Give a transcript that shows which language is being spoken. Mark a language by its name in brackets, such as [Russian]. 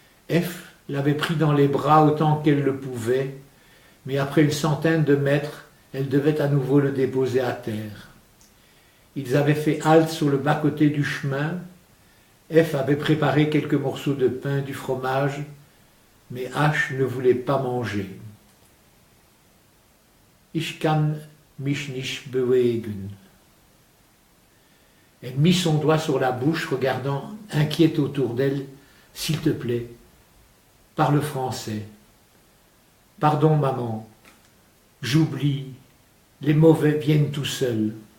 [French] F l'avait pris dans les bras autant qu'elle le pouvait, mais après une centaine de mètres, elle devait à nouveau le déposer à terre. Ils avaient fait halte sur le bas-côté du chemin. F avait préparé quelques morceaux de pain, du fromage, mais H ne voulait pas manger. [German] Ich kann mich nicht bewegen. [French] Elle mit son doigt sur la bouche, regardant inquiète autour d'elle. S'il te plaît, parle français. Pardon, maman. J'oublie. Les mauvais viennent tout seuls.